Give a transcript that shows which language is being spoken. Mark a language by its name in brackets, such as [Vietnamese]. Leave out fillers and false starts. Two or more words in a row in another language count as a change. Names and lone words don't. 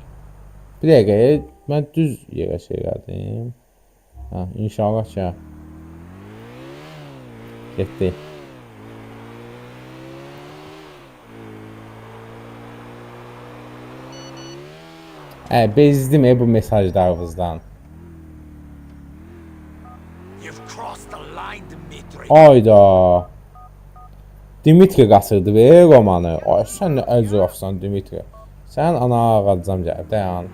[Azerbaijani] Bir dəqiqə, mən düz yerə şey gəldim. Hə, inşallah ki. Getdi. Bezdim bu mesajlarınızdan. [English] You've crossed the line, Dimitri. [Azerbaijani] Ayda. Dimitri qaçırdı be Romanı. Ay, sən nə əcrafsan Dimitri. Sən ana ağacam gəlib, dayan.